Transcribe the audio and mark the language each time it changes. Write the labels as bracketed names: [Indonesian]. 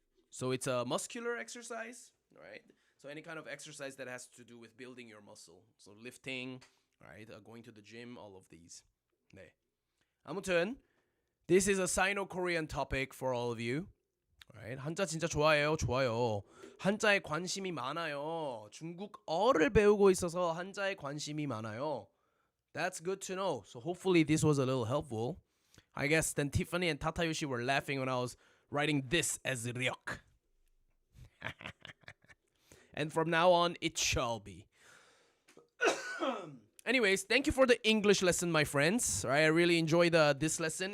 [English] So it's a muscular exercise, right? So any kind of exercise that has to do with building your muscle. So lifting, right? Going to the gym, all of these. [Korean] 네. [English] 아무튼 this is a Sino-Korean topic for all of you. [Korean] Right? 한자 진짜 좋아요. 한자에 관심이 많아요. 중국어를 배우고 있어서 한자에 관심이 많아요. [English] That's good to know. So hopefully this was a little helpful. I guess then Tiffany and Tatayoshi were laughing when I was writing this as ryok. And from now on, it shall be. Anyways, thank you for the English lesson, my friends. Right, I really enjoyed this lesson.